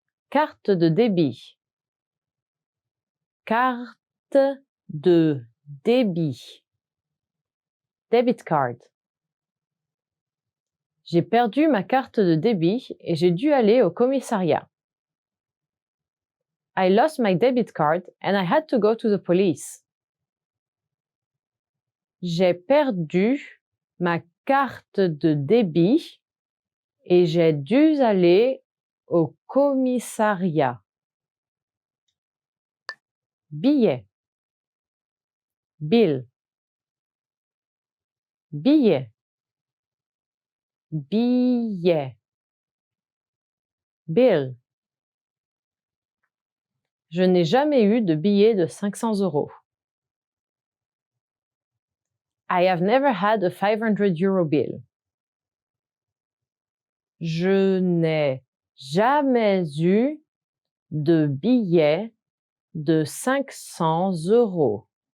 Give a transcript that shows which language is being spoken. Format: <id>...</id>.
<fr>Carte de débit. Carte de débit.</fr> <en>Debit card.</en> <fr>J'ai perdu ma carte de débit et j'ai dû aller au commissariat.</fr> <en>I lost my debit card and I had to go to the police.</en> <fr>J'ai perdu ma carte de débit et j'ai dû aller au commissariat. Billet.</fr> <en>Bill.</en> <fr>Billet. Billet.</fr> <en>Bill.</en> <fr>Je n'ai jamais eu de billet de 500 €.</fr> <en>I have never had a 500 euro bill.</en> <fr>Je n'ai jamais eu de billet de 500 €.</fr>